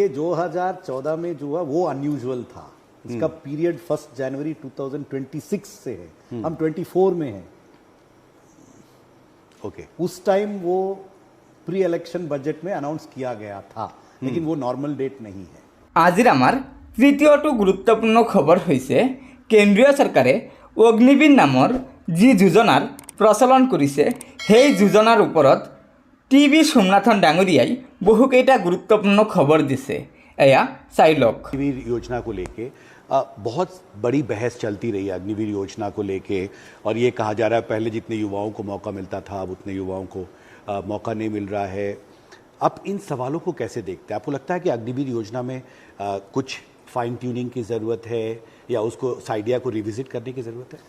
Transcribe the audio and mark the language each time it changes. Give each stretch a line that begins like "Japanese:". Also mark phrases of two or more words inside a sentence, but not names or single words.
Hindi: देखिए, 2014 में जो हुआ वो अनयूजुअल था। इसका पीरियड 1 जनवरी 2026 से है, हम 24 में हैं। ओके, उस टाइम वो
English: pre election budget
Hindi: में अनाउंस किया गया था, लेकिन वो
English: normal date
Hindi: नहीं है।
Assamese: আজিৰ আমাৰ তৃতীয়টো গুৰুত্বপূৰ্ণ খবৰ হৈছে কেন্দ্ৰীয় চৰকাৰে অগ্নিবীৰ নামৰ যি যোজনাৰ প্ৰচলন কৰিছে, সেই যোজনাৰ ওপৰত টি.ভি. সোমনাথন ডাঙৰীয়াই বহুকেইটা গুৰুত্বপূৰ্ণ খবৰ দিছে। এয়া চাই লওক।
Hindi: अग्निवीर योजना को लेके बहुत बड़ी बहस चलती रही है अग्निवीर योजना को लेके, और ये कहा जा रहा है पहले जितने युवाओं को मौका मिलता था अब उतने युवाओं को मौका नहीं मिल रहा है। अब इन सवालों को कैसे देखते हैं? आपको लगता है कि अग्निवीर योजना में कुछ
English: fine tuning
Hindi: की ज़रूरत है, या उसको आइडिया को रिविजिट करने की ज़रूरत है?